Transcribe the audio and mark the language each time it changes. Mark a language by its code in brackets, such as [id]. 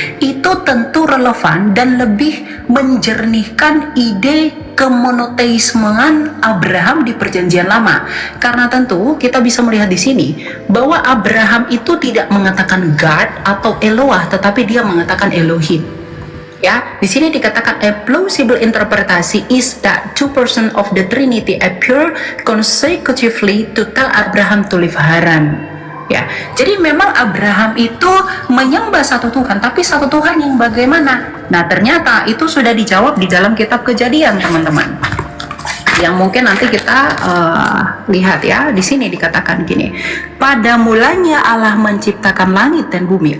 [id] Itu tentu relevan dan lebih menjernihkan ide kemonoteismean Abraham di Perjanjian Lama, karena tentu kita bisa melihat di sini bahwa Abraham itu tidak mengatakan God atau Eloah, tetapi dia mengatakan Elohim. Ya, di sini dikatakan [en] a plausible interpretasi is that two persons of the Trinity appear consecutively to tell Abraham to leave Haran. [id] Ya, jadi memang Abraham itu menyembah satu Tuhan, tapi satu Tuhan yang bagaimana? Nah, ternyata itu sudah dijawab di dalam kitab Kejadian, teman-teman. Yang mungkin nanti kita lihat, ya. Di sini dikatakan gini, pada mulanya Allah menciptakan langit dan bumi.